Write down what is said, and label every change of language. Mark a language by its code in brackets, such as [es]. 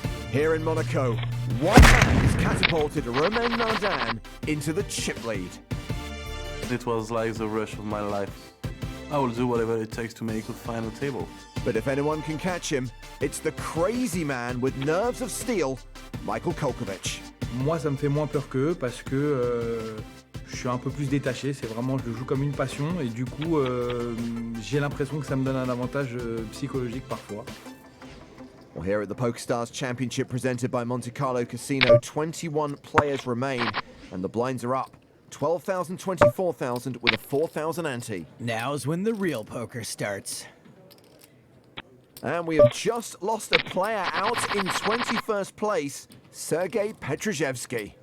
[en] Here in Monaco, one man has catapulted Romain Nardin into the chip lead. It was like the rush of my life. I will do whatever it takes to make the final table. But if anyone can catch him, it's the crazy man with nerves of steel, Michael Kolkovic. [fr] Moi, ça me fait moins peur qu'eux parce que je suis un peu plus détaché. C'est vraiment, je le joue comme une passion et du coup, j'ai l'impression que ça me donne un avantage psychologique parfois. [en] Well, here at the Pokerstars Championship presented by Monte Carlo Casino, 21 players remain, and the blinds are up. 12,000, 24,000 with a 4,000 ante. Now's when the real poker starts. And we have just lost a player out in 21st place, Sergei Petrozhevsky.